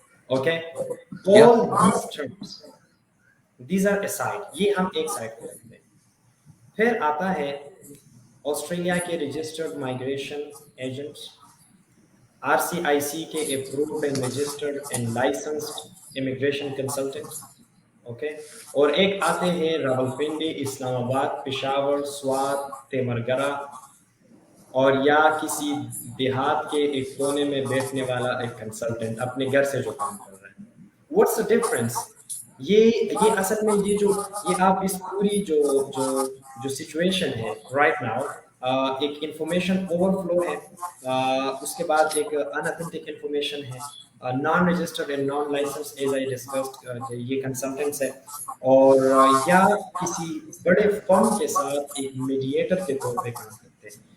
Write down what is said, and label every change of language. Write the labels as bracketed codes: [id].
[en] Okay, all these terms, these are aside. [hi] ये हम एक साइड पे रखते हैं. फिर आता है ऑस्ट्रेलिया के रजिस्टर्ड माइग्रेशन एजेंट्स, [en] RCIC के approved and registered and licensed immigration consultant. [hi] Okay, और एक आते हैं रावलपिंडी, इस्लामाबाद, पेशावर, स्वात, तेमरगरा, और या किसी देहात के एक कोने में बैठने वाला एक कंसल्टेंट अपने घर से जो काम कर रहा है. What's the difference? ये असल में ये आप इस पूरी जो जो जो सिचुएशन है राइट नाउ, एक इंफॉर्मेशन ओवरफ्लो है, उसके बाद एक अनऑथेंटिक इंफॉर्मेशन है, non registered and non licence as I discussed, ये कंसल्टेंट्स है, और या किसी बड़े फर्म के साथ एक मीडिएटर के तौर पे काम करते हैं.